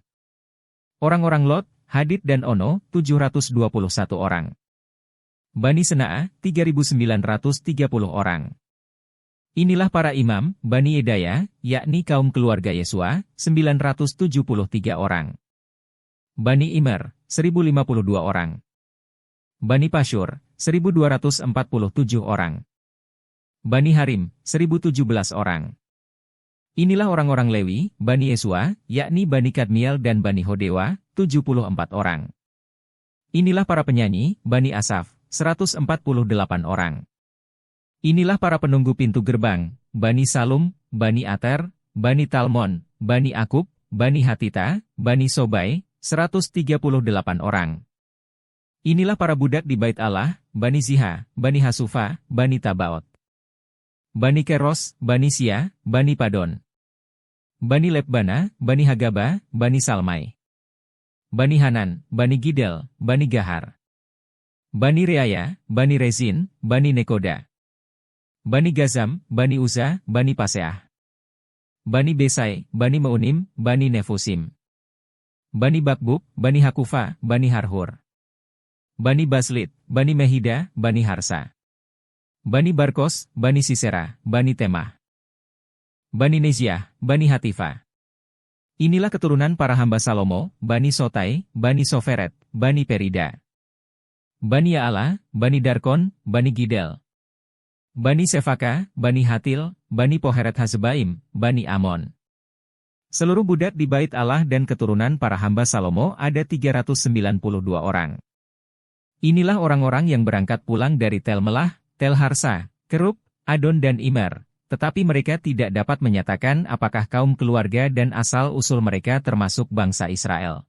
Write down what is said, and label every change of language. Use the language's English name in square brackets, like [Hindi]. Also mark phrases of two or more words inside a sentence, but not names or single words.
[Indonesian] Orang-orang Lot, Hadid dan Ono, 721 orang. Bani Sena'a, 3.930 orang. Inilah para imam, Bani Yedaya, yakni kaum keluarga Yesua, 973 orang. Bani Immer, 1052 orang. Bani Pasyur, 1247 orang. Bani Harim, 1017 orang. Inilah orang-orang Lewi, Bani Yesua, yakni Bani Kadmiel dan Bani Hodewa, 74 orang. Inilah para penyanyi, Bani Asaf, 148 orang. Inilah para penunggu pintu gerbang, Bani Salum, Bani Ater, Bani Talmon, Bani Akub, Bani Hatita, Bani Sobai, 138 orang. Inilah para budak di Bait Allah, Bani Ziha, Bani Hasufa, Bani Tabaot. Bani Keros, Bani Sia, Bani Padon. Bani Lebana, Bani Hagaba, Bani Salmai. Bani Hanan, Bani Gidel, Bani Gahar. Bani Reaya, Bani Rezin, Bani Nekoda. Bani Gazam, Bani Uza, Bani Paseah. Bani Besai, Bani Meunim, Bani Nefusim. Bani Bakbuk, Bani Hakufa, Bani Harhur. Bani Baslit, Bani Mehida, Bani Harsa. Bani Barkos, Bani Sisera, Bani Temah. Bani Neziah, Bani Hatifa. Inilah keturunan para hamba Salomo, Bani Sotai, Bani Soferet, Bani Perida. Bani Ya'ala, Bani Darkon, Bani Gidel, Bani Sefaka, Bani Hatil, Bani Poheret Hazebaim, Bani Amon. Seluruh budak di Bait Allah dan keturunan para hamba Salomo ada 392 orang. Inilah orang-orang yang berangkat pulang dari Tel Melah, Tel Harsa, Kerub, Adon dan Imer, tetapi mereka tidak dapat menyatakan apakah kaum keluarga dan asal-usul mereka termasuk bangsa Israel.